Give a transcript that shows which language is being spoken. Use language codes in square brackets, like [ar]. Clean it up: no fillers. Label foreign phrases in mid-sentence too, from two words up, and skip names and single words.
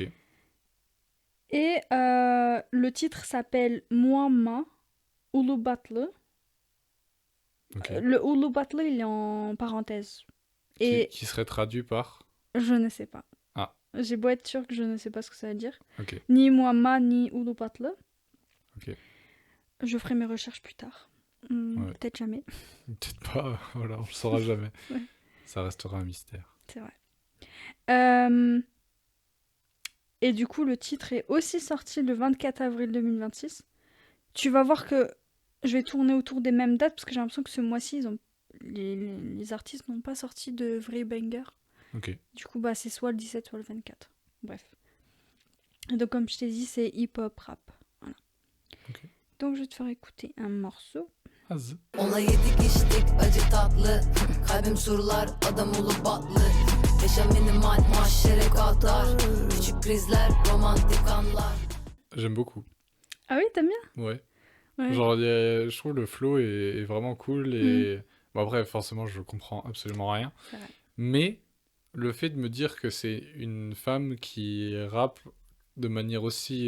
[fr] Et le titre s'appelle Muamma Ulubatlı. Ok. Le Ulubatlı, il est en parenthèse. Et Qui serait traduit par... je ne sais pas. Ah. J'ai beau être turque, je ne sais pas ce que ça veut dire. Ok. Ni Muamma, ni Ulubatlı. Ok. Je ferai mes recherches plus tard. Ouais. Peut-être jamais. Peut-être pas, voilà, on le saura jamais. Ouais. Ça restera un mystère. C'est vrai. Et du coup, le titre est aussi sorti le 24 avril 2026. Tu vas voir que je vais tourner autour des mêmes dates parce que j'ai l'impression que ce mois-ci, les artistes n'ont pas sorti de vrais bangers. Ok. Du coup, bah, c'est soit le 17, soit le 24. Bref. Et donc, comme je t'ai dit, c'est hip-hop rap. Voilà. Ok. Donc, je vais te faire écouter un morceau. Az. [tr] Ona yedik içtik acı tatlı Kalbim surlar adam olup batlı Yaşam minimal mahşere kaltar Küçük krizler romantik anlar [fr] J'aime beaucoup. Ah oui, t'aimes bien? Ouais. Ouais. Genre, je trouve le flow est vraiment cool et... Bon, après, forcément, je comprends absolument rien. C'est vrai. Mais le fait de me dire que c'est une femme qui rappe de manière aussi...